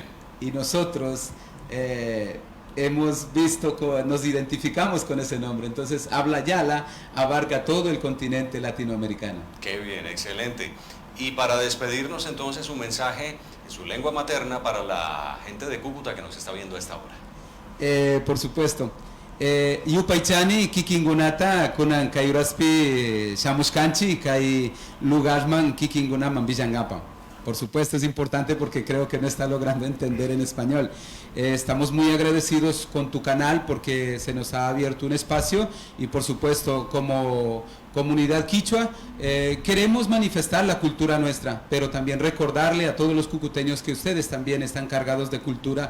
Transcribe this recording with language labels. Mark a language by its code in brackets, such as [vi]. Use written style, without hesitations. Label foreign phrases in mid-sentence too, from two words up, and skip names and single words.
[es] Y nosotros hemos visto, nos identificamos con ese nombre. Entonces Ablayala abarca todo el continente latinoamericano. Qué bien, excelente. Y para despedirnos entonces un mensaje en su lengua materna para la gente de Cúcuta que nos está viendo a esta hora. Por supuesto. [qu] Yupaychani kikingunata kunan kayuraspi shamushkanchi kay lugarman kikingunaman villangapa. [es] Por supuesto es importante porque creo que no está logrando entender en español. Estamos muy agradecidos con tu canal porque se nos ha abierto un espacio y por supuesto como comunidad quichua queremos manifestar la cultura nuestra, pero también recordarle a todos los cucuteños que ustedes también están cargados de cultura.